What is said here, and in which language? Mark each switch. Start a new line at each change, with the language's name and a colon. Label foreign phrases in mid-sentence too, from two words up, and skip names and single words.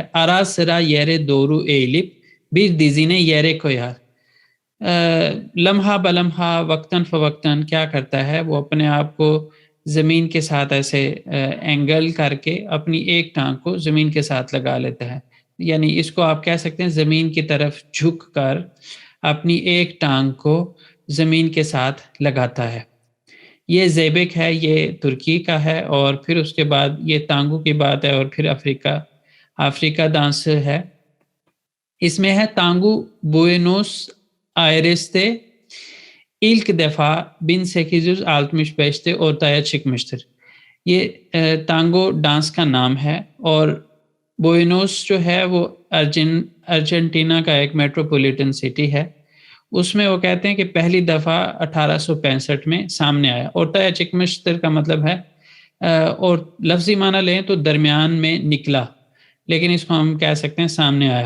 Turkish: ara sıra yere doğru eğilip bir dizini yere koyar,
Urdu: لمحہ بلمحہ وقتاً فوقتاً کیا کرتا ہے وہ اپنے آپ کو زمین کے ساتھ ایسے اینگل کر کے اپنی ایک ٹانگ کو زمین کے ساتھ لگا لیتا ہے، یعنی اس کو آپ کہہ سکتے ہیں زمین کی طرف جھک کر اپنی ایک ٹانگ کو زمین کے ساتھ لگاتا ہے۔ یہ زیبک ہے، یہ ترکی کا ہے، اور پھر اس کے بعد یہ تانگو کی بات ہے، اور پھر افریقہ ڈانس ہے۔ اس میں ہے تانگو بوئنوس آئرس
Turkish: ilk defa 1865 ortaya çıkmıştır۔
Urdu: یہ تانگو ڈانس کا نام ہے، اور بوئنوس جو ہے وہ ارجنٹینا کا ایک
English: metropolitan city
Urdu: ہے، اس میں وہ کہتے ہیں کہ پہلی دفعہ 1865 میں سامنے آیا۔
Turkish: ortaya çıkmıştır
Urdu: کا مطلب ہے، اور لفظی معنی لیں تو درمیان میں نکلا، لیکن اس کو ہم کہہ سکتے ہیں سامنے آیا۔